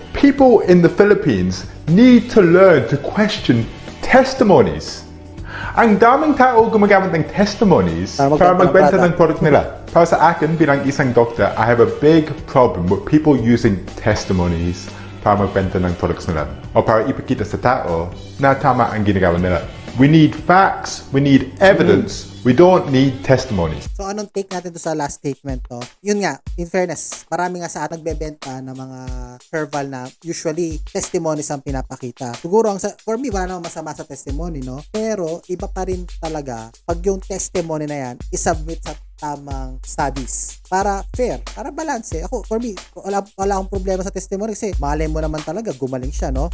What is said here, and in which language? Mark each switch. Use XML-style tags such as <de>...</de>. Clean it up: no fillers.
<en>People in the Philippines need to learn to question testimonies.</en> <tl>Ang daming tao gumagamit ng testimonies para magbenta ng product nila. Para sa akin, bilang isang doktor,</tl> <en>I have a big problem with people using testimonies</en> <tl>para magbenta ng products nila. O para ipakita sa tao na tama ang ginagawa nila.</tl> <en>We need facts, we need evidence, we don't need testimonies.</en> <tl>So anong take natin to sa last statement to? Yun nga, in fairness, marami nga sa ating nagbebenta ng mga herbal na usually testimonies ang pinapakita. Siguro for me, wala namang masama sa testimony, no? Pero iba pa rin talaga pag yung testimony na yan isubmit sa tamang studies para fair, para balance. Ako, for me, wala akong problema sa testimony kasi malay mo naman talaga gumaling siya, no?</tl>